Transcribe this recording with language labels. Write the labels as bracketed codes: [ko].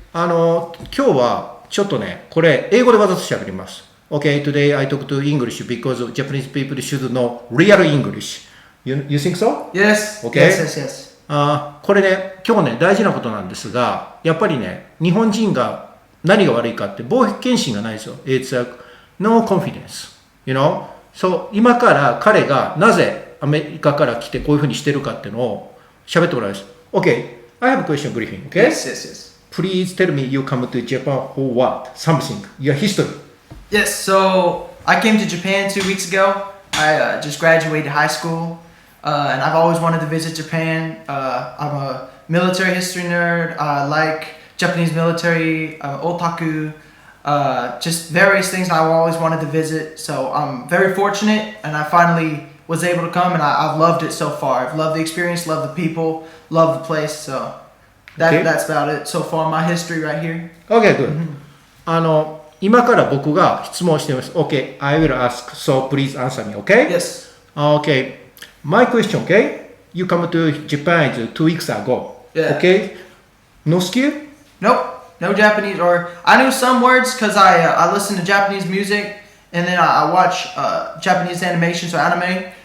[ja] 今日はちょっとね、これ英語でわざと喋ります。 [en] Okay, today I talk to English because Japanese people should know real English. You think so? Yes. Okay. Yes. [ja] これね、今日ね、大事なことなんですが、やっぱりね、日本人が何が悪いかって、冒険心がないですよ。 [en] It's a no confidence. You know? So, [ja] 今から彼がなぜアメリカから来てこういうふうにしてるかっていうのを喋ってもらいます。 [en] Okay, I have a question briefing, okay? Yes. Please tell me you come to Japan for what? Something. Your history. Yes, so I came to Japan 2 weeks ago. I just graduated high school, and I've always wanted to visit Japan. I'm a military history nerd. I like Japanese military, otaku, just various things I've always wanted to visit. So I'm very fortunate, and I finally was able to come, and I've loved it so far. I've loved the experience, loved the people, loved the place. So that's about it so far. My history right here. Okay, good. [ja] 今から僕が質問しています。 [en] Okay, I will ask, so please answer me, okay? Yes. Okay, my question, okay? You come to Japan 2 weeks ago, Yeah. okay? No skill? Nope, no Japanese. Or I knew some words because I listen to Japanese music, and then I watch Japanese animation, so anime.